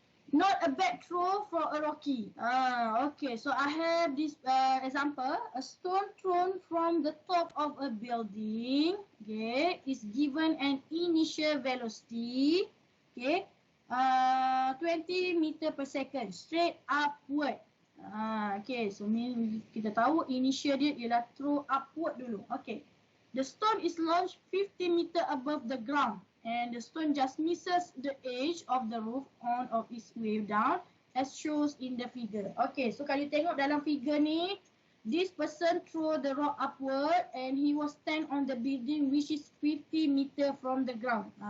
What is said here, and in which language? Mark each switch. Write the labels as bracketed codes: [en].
[en] Not a bad throw for a Rocky. Okay, so I have this example. A stone thrown from the top of a building, okay, is given an initial velocity, okay, 20 meter per second, straight upward. [ms] Okay, so kita tahu initial dia ialah throw upward dulu. [en] Okay, the stone is launched 50 meter above the ground and the stone just misses the edge of the roof on of its way down as shows in the figure. Okay, [ms] so kalau tengok dalam figure ni, [en] this person throw the rock upward and he was stand on the building which is 50 meter from the ground.